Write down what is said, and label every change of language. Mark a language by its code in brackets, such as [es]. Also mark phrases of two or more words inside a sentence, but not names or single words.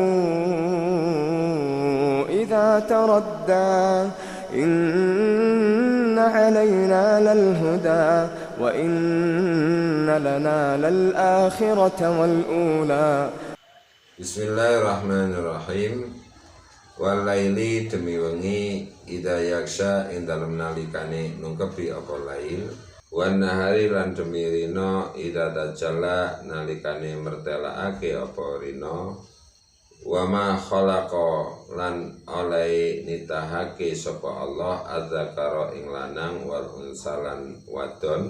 [ar] إذا تردى إن علينا للهدى وإن لنا للآخرة والأولى. بسم الله الرحمن الرحيم. [jv] Walaili demi wengi [ar] إذا يغشى [jv] ing dalem nalikane nungkepi apa lail, [ar] والنهار [jv] lan demi rina [ar] إذا تجلى [jv] nalikane mertelakake apa rina, [ar] وما خلق [jv] lan oleh nitahake sapa Allah adzakara ing lanang [ar] والأنثى [jv] wadon.